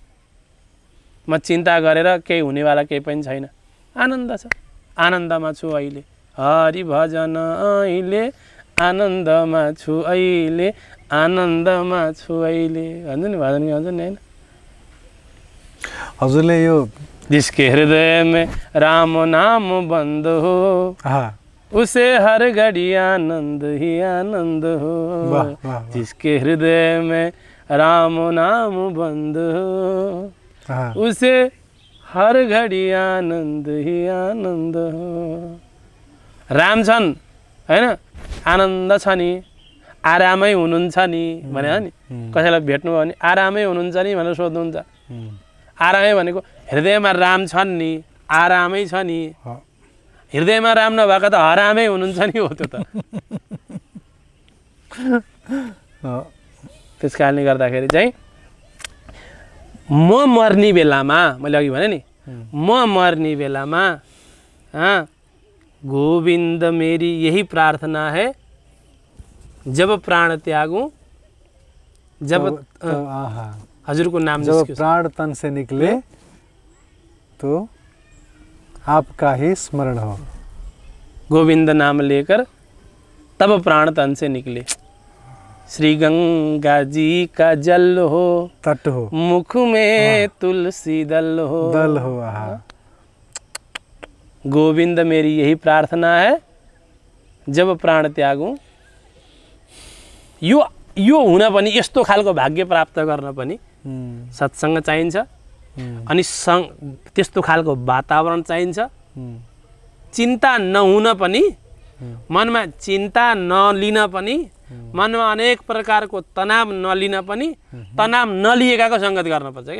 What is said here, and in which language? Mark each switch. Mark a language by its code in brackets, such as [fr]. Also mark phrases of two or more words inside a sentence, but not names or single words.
[ne] म चिन्ता गरेर केही हुनेवाला केही पनि छैन। आनन्द छ, आनन्दमा छु अहिले, हरि भजन अहिले आनन्दमा छु अहिले, आनन्दमा छु अहिले भन्छ नि, भजन गाउँछ नि होइन। हजुरले यो [hi] जिसके हृदय में राम नाम बंद हो उसे हर घड़ी आनंद ही आनंद हो। जिसके हृदय में राम नाम बंद हो उसे हर घड़ी आनंद ही आनंद हो। [ne] राम छन् हैन, आनन्द छ नि, आरामै हुनुहुन्छ नि भने नि, कसैलाई भेट्नु भयो भने आरामै हुनुहुन्छ नि भनेर सोध्नुहुन्छ। आरामै भनेको हृदयमा राम छन् नि, आरामै छ नि। हृदयमा राम नभएको त हरामै हुनुहुन्छ नि हो त्यो त। त्यस कारणले गर्दाखेरि चाहिँ म मर्ने बेलामा, मैले अघि भने नि, म मर्ने बेलामा [hi] गोविंद मेरी यही प्रार्थना है, जब प्राण त्यागूं, [ne] जब हजुरको नाम [hi] जब प्राण तन से निकले तो आपका ही स्मरण हो। गोविंद नाम लेकर तब प्राण तन से निकले। श्री गंगा जी का जल हो, तट हो, मुख में तुलसी दल हो, दल हो। गोविंद मेरी यही प्रार्थना है, जब प्राण त्यागूं। [ne] यो हुन पनि, यस्तो खालको भाग्य प्राप्त गर्न पनि सत्संग चाहिन्छ, अनि त्यस्तो खालको वातावरण चाहिन्छ। चिन्ता नहुन पनि, मनमा चिन्ता नलिन पनि, मनमा अनेक प्रकारको तनाव नलिन पनि, तनाव नलिएकाको संगत गर्नुपर्छ क्या।